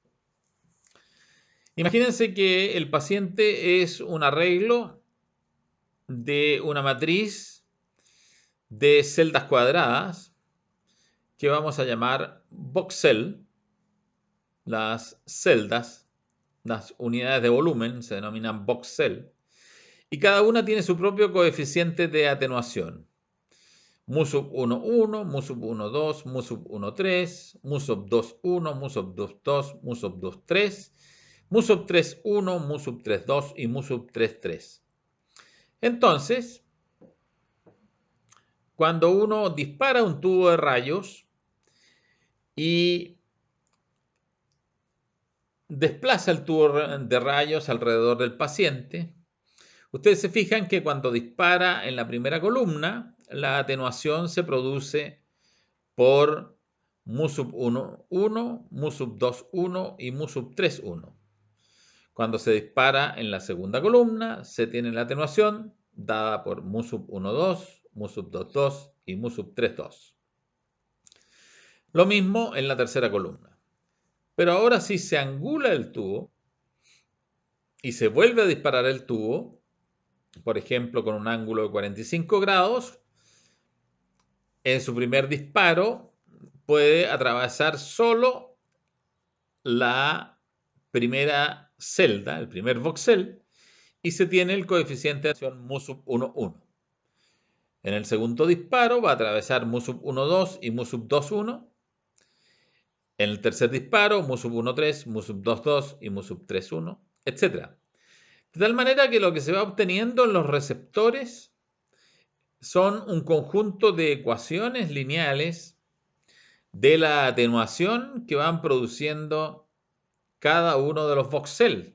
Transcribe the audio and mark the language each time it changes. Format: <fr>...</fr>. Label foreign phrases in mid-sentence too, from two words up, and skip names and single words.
<es>Imagínense que el paciente es un arreglo de una matriz de celdas cuadradas que vamos a llamar voxel. Las celdas, las unidades de volumen, se denominan voxel, y cada una tiene su propio coeficiente de atenuación. Mu sub 1, 1, mu sub 1, 2, mu sub 1, 3, mu sub 2, 1, mu sub 2, 2, mu sub 2, 3, mu sub 3, 1, mu sub 3, 2 y mu sub 3, 3. Entonces, cuando uno dispara un tubo de rayos y desplaza el tubo de rayos alrededor del paciente, ustedes se fijan que cuando dispara en la primera columna, la atenuación se produce por mu sub 1, 1, mu sub 2, 1 y mu sub 3, 1. Cuando se dispara en la segunda columna, se tiene la atenuación dada por mu sub 1, 2, mu sub 2, 2 y mu sub 3, 2. Lo mismo en la tercera columna. Pero ahora si se angula el tubo y se vuelve a disparar el tubo, por ejemplo con un ángulo de 45 grados, en su primer disparo puede atravesar solo la primera celda, el primer voxel, y se tiene el coeficiente de acción mu sub 1, 1. En el segundo disparo va a atravesar mu sub 1, 2 y mu sub 2, 1. En el tercer disparo, mu sub 1, 3, mu sub 2, 2 y mu sub 3, 1, etc. De tal manera que lo que se va obteniendo en los receptores son un conjunto de ecuaciones lineales de la atenuación que van produciendo cada uno de los voxel.</es>